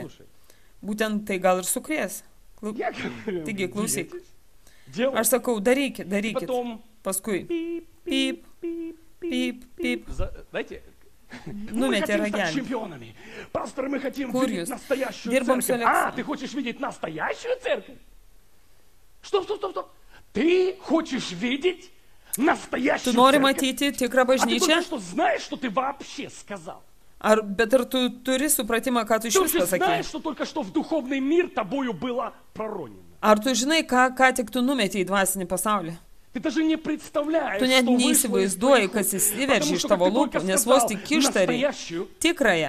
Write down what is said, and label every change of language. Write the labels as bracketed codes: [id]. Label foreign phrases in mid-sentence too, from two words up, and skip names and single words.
[lt] Būtent tai gal ir sukrės. Taigi, klausyk. Aš sakau, darykit. Paskui, pyp, pyp, pyp. Numetė ragelį. Kur jūs? Dirbam su Aleksa. [ru] Ты хочешь видеть настоящую церковь? Стоп. Ты хочешь видеть настоящую церковь? [lt] Tu nori matyti tikrą bažnyčią? Bet ar tu turi supratimą, ką tu iš vis pasakei? Ar tu žinai, ką tik tu numetė į dvasinį pasaulį? Tu net neįsivaizduoji, kas įsiveržė iš tavo lūpų, nes vos tik ištari tikrąją.